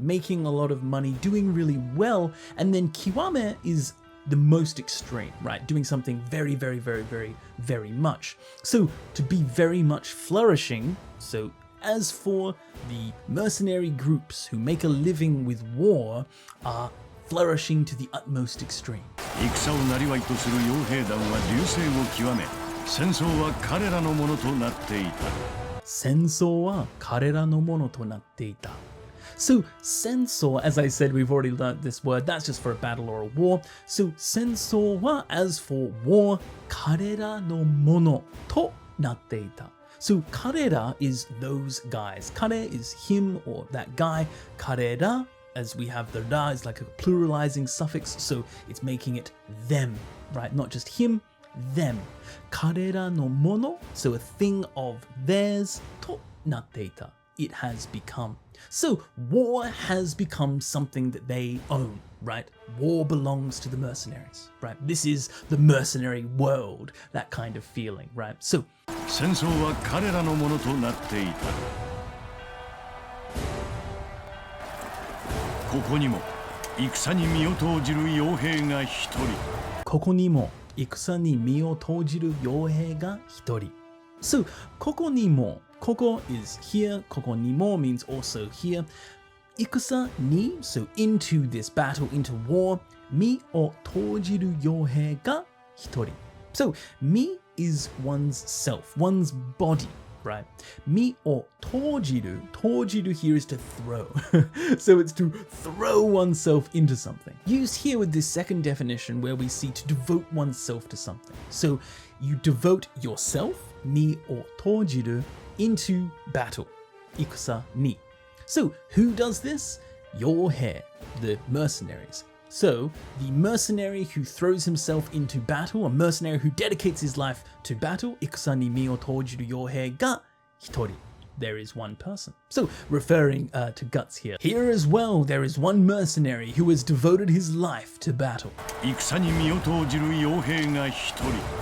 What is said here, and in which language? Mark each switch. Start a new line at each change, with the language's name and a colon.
English: Making a lot of money, doing really well. And then kiwame is the most extreme, right? Doing something very, very, very, very, very much. So to be very much flourishing, so as for the mercenary groups who make a living with war are flourishing to the utmost extreme.
Japanese: 戦をなりわいとする傭兵団は隆盛を極め、戦争は彼らのものとなっていた。戦争は彼らのものとなっていた.
English: So, 戦争, as I said, we've already learnt this word, that's just for a battle or a war. So, 戦争は, as for war,
Japanese: 彼らのものとなっていた.
English: So, 彼ら is those guys. 彼 is him or that guy. 彼ら, as we have the ra, is like a pluralizing suffix, so it's making it them, right? Not just him, them.
Japanese: 彼らのもの,
English: so a thing of theirs,
Japanese: となっていた.
English: It has become. So war has become something that they own, right? War belongs to the mercenaries, right? This is the mercenary world, that kind of feeling, right? So
Japanese: 戦争は彼らのものとなっていた。ここにも戦に身を投じる傭兵が一人。ここにも戦に身を投じる傭兵が一人。
English: So ここにも Koko is here, koko ni mo means also here. Ikusa ni, so into this battle, into war.
Japanese: 身を投じる傭兵が一人.
English: So, 身 is one's self, one's body, right?
Japanese: 身を投じる,
English: 投じる here is to throw. So it's to throw oneself into something. Used here with this second definition where we see to devote oneself to something. So you devote yourself,
Japanese: 身を投じる,
English: into battle, 戦に. So who does this? 傭兵, the mercenaries. So, the mercenary who throws himself into battle, a mercenary who dedicates his life to battle,
Japanese: 戦に身を投じる傭兵が一人.
English: There is one person. So, referring to Guts here. Here as well, there is one mercenary who has devoted his life to battle.
Japanese: 戦に身を投じる傭兵が一人.